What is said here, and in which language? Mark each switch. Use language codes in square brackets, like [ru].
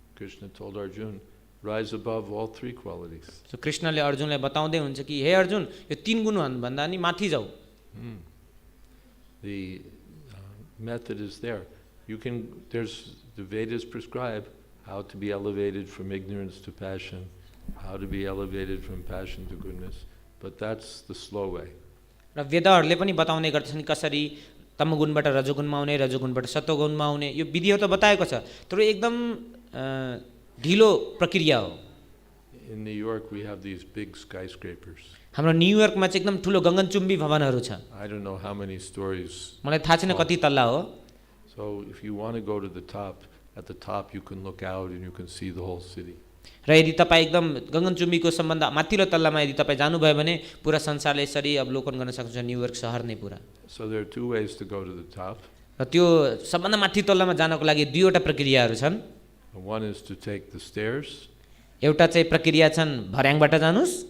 [en] Krishna told Arjuna, rise above all 3 qualities. [ne] So कृष्णले अर्जुनलाई बताउँदै हुन्छ कि हे अर्जुन यो 3 गुण भन्दा नि माथि जाऊ। [en] The method is there. The Vedas prescribe how to be elevated from ignorance to passion, how to be elevated from passion to goodness, but that's the slow way. [ne] र वेदहरूले पनि बताउने गर्छन् कसरी तमगुणबाट रजोगुणमा आउने, रजोगुणबाट सत्वगुणमा आउने, यो विधिहरू त बताएको छ, तर एकदम ढिलो प्रक्रिया हो। [en] In New York we have these big skyscrapers. [ne] हाम्रो न्युयोर्कमा चाहिँ एकदम ठुलो गगनचुम्बी भवनहरू छ। [en] I don't know how many stories. [ne] मलाई थाहा छैन कति तल्ला हो। [en] So if you want to go to the top, at the top you can look out and you can see the whole city. [ne] र यदि तपाईँ एकदम गगनचुम्बीको सम्बन्ध माथिल्लो तल्लामा यदि तपाईँ जानुभयो भने पुरा संसारले यसरी अवलोकन गर्न सक्नुहुन्छ न्युयोर्क शहर नै पुरा। [en] So there are 2 ways to go to the top. [ne] र त्यो सबभन्दा माथि तल्लामा जानको लागि 2 वटा प्रक्रियाहरू छन्। [en] One is to take the stairs. [ne] एउटा चाहिँ प्रक्रिया छन् भर्याङबाट जानुस्,